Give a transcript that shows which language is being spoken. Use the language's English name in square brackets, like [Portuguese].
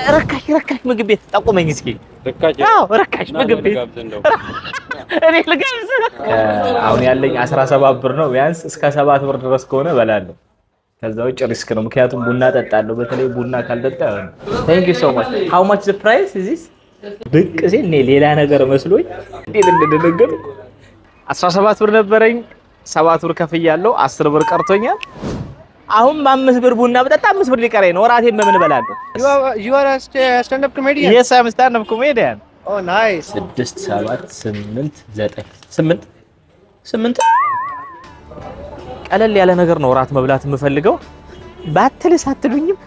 [Amharic] ረካሽ ምግብ ቤት ጠቁመኝ እስኪ። ረካሽ ምግብ ቤት እኔ ልጋብዝ። አሁን ያለኝ 17 ብር ነው። ቢያንስ እስከ 7 ብር ድረስ ከሆነ እበላለሁ። ከዛ ውጭ ሪስክ ነው፣ ምክንያቱም ቡና ጠጣለሁ። በተለይ ቡና ካልጠጣ [English] thank you so much how much the price is this [Amharic] ብቅ ሲል እኔ ሌላ ነገር መስሎኝ እንዴት እንደደነገጥኩ 17 ብር ነበረኝ፣ 7 ብር ከፍያለሁ፣ 10 ብር ቀርቶኛል። አሁን በ5 ብር ቡና በጠጣ 5 ብር ሊቀረኝ ነው። እራቴን በምን እበላለሁ? [English] You are a stand-up comedian? Yes, I'm a stand-up comedian. Oh, nice. [Amharic] 6 7 8 9 8 ቀለል ያለ ነገር ነው እራት መብላት የምፈልገው። ባትልስ አትሉኝም?